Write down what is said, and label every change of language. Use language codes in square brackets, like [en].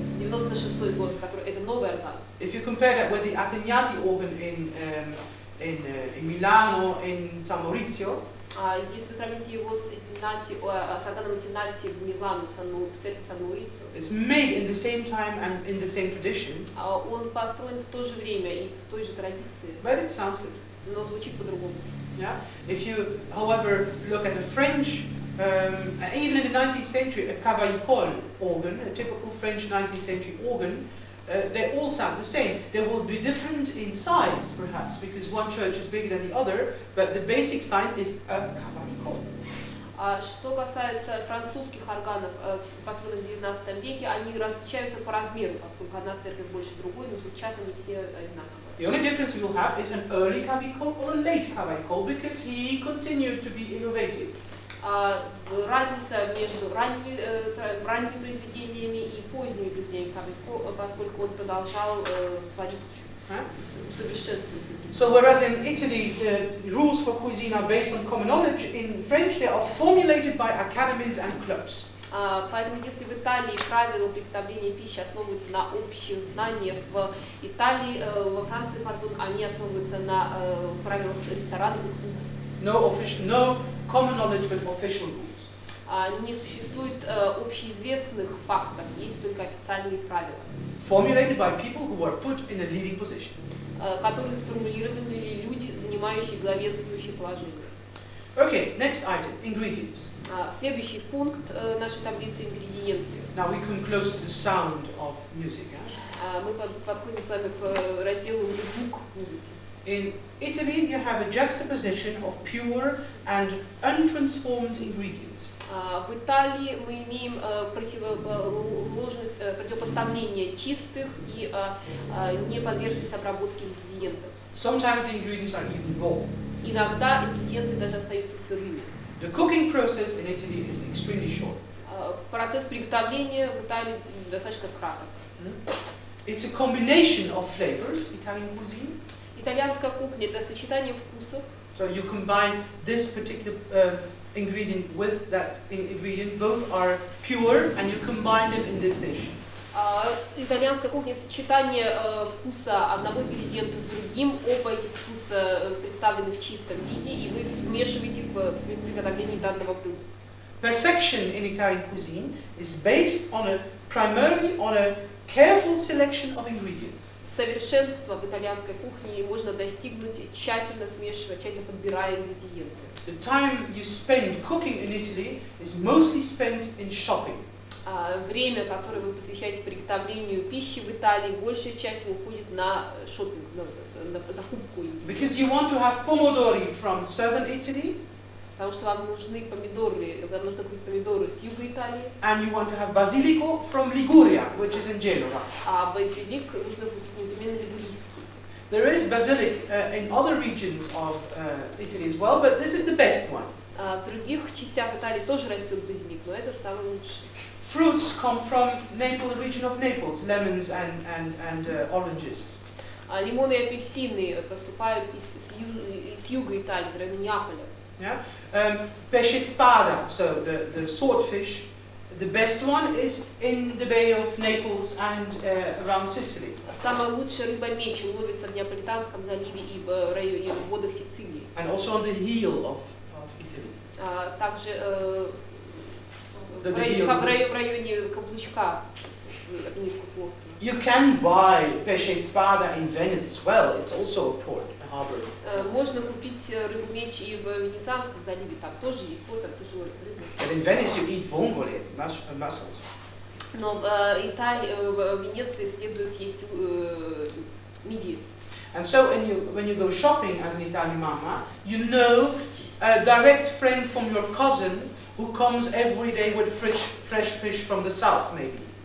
[ru] 1596 год, который это новый орган. [en] If you compare that with the Ategnati organ in Milano, in San Maurizio, [ru] Если вы сравните его с органом Тинати в Милану, в церкви Сан-Маурицио, [en] it's made in the same time and in the same tradition, [ru] он построен в то же время и в той же традиции, [en] but it sounds good. [ru] но звучит по-другому. [en] Yeah? If you, however, look at the French, even in the 19th century, a cavaillon organ, a typical French 19th century organ, they all sound the same. They will be different in size, perhaps, because one church is bigger than the other, but the basic sign is a cavaillon. [ru] Что касается французских органов, построенных в 19 веке, они различаются по размеру, поскольку одна церковь больше другой, но звучат они все одинаково. [en] The only difference you'll have is an early cavaillon or a late cavaillon, because he continued to be innovative. [ru] Разница между ранними произведениями и поздними произведениями, поскольку он продолжал творить, усовершенствовать. [en] So whereas in Italy the rules for cuisine are based on common knowledge, in French they are formulated by academies and clubs. [ru] Поэтому если в Италии правила приготовления пищи основываются на общих знаниях, в Италии, во Франции, они основываются на правилах ресторанов и клубов. [en] No common knowledge but official rules. [ru] Не существует общеизвестных фактов, есть только официальные правила. [en] Formulated by people who were put in a leading position. [ru] Которые сформулированы люди, занимающие главенствующее положение. [en] Okay, next item, ingredients. [ru] Следующий пункт нашей таблицы ингредиенты. [en] Now we come close to the sound of music. [ru] Мы подходим с вами к разделу звук музыки. [en] In Italy, you have a juxtaposition of pure and untransformed ingredients. [ru] В Италии мы имеем противопоставление чистых и не подверженных обработке ингредиентов. [en] Sometimes the ingredients are even raw. [ru] Иногда ингредиенты даже остаются сырыми. [en] The cooking process in Italy is extremely short. [ru] Процесс приготовления в Италии достаточно краток. [en] It's a combination of flavors, Italian cuisine. [ru] Итальянская кухня – это сочетание вкусов. [en] So you combine this particular ingredient with that ingredient. Both are pure, and you combine them in this dish. [ru] Итальянская кухня – сочетание вкуса одного ингредиента с другим. Оба эти вкуса представлены в чистом виде, и вы смешиваете их при приготовлении данного блюда. [en] Perfection in Italian cuisine is based primarily on a careful selection of ingredients. [ru] Совершенство в итальянской кухне можно достигнуть, тщательно смешивая, тщательно подбирая ингредиенты. [en] The time you spend cooking in Italy is mostly spent in shopping. [ru] Время, которое вы посвящаете приготовлению пищи в Италии, большая часть уходит на шопинг, на закупку. [en] Because you want to have pomodori from southern Italy. [ru] Потому что вам нужны помидоры, вам нужно купить помидоры с юга Италии. [en] And you want to have basilico from Liguria, which is in Genoa. [ru] А базилик нужно купить непременно лигурийский. [en] There is basilic in other regions of Italy as well, but this is the best one. [ru] В других частях Италии тоже растет базилик, но этот самый лучший. [en] Fruits come from Naples, the region of Naples, lemons and oranges. [ru] Лимоны и апельсины поступают из юга Италии, из района Неаполя. [en] Yeah, pesce spada, so the swordfish. The best one is in the Bay of Naples and around Sicily. [ru] Самая лучшая рыба-меч ловится в Неаполитанском заливе и в районе водах Сицилии. [en] And also on the heel of Italy. [ru] Также в районе каблучка Апеннинского полуострова. [en] You can buy pesce spada in Venice as well. It's also a port, a harbor. [ru] Можно купить рыбу-меч и в Венецианском заливе, там тоже есть порт, там тоже ловят рыбу. [en] But in Venice you eat vongole, mussels. [ru] Но в Венеции следует есть мидии. [en] And so when you go shopping as an Italian mama, you know a direct friend from your cousin who comes every day with fresh fish from the south, maybe.